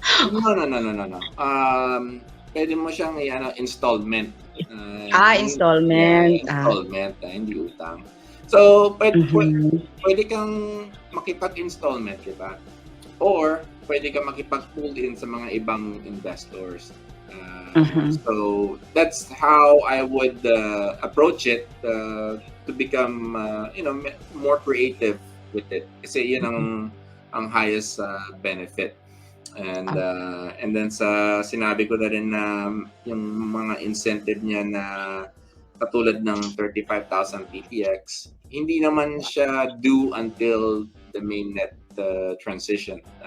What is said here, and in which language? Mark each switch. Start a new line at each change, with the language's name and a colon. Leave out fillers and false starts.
Filipino: No. Pwede mo siyang installment.
English: Yeah, Installment.
Filipino: installment, hindi utang. So, Mhm. pwede kang makipag-installment, di ba? Or, pwede kang makipag-pull in sa mga ibang investors. Mhm.
English: So, that's how I would approach it to become, more creative with it.
Filipino: Kasi yun ang highest benefit.
English: And then
Filipino: sa sinabi ko na rin na yung mga incentive niya na katulad ng 35,000 PTX, hindi naman siya due
English: until the mainnet transition.